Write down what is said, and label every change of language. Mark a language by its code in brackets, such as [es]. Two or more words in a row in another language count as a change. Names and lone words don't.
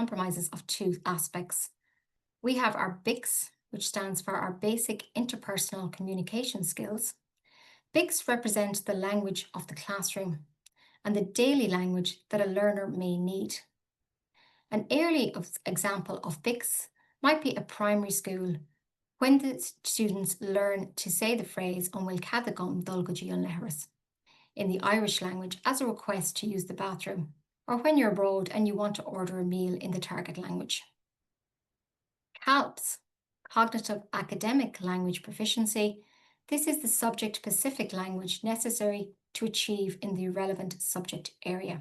[en] We have our BICS, which stands for our Basic Interpersonal Communication Skills. BICS represent the language of the classroom and the daily language that a learner may need. An early example of BICS might be a primary school when the students learn to say the phrase [ga] "An bhfuil cad agam dul go dtí an leithreas" [en] in the Irish language as a request to use the bathroom, or when you're abroad and you want to order a meal in the target language. CALPS, Cognitive Academic Language Proficiency. This is the subject-specific language necessary to achieve in the relevant subject area.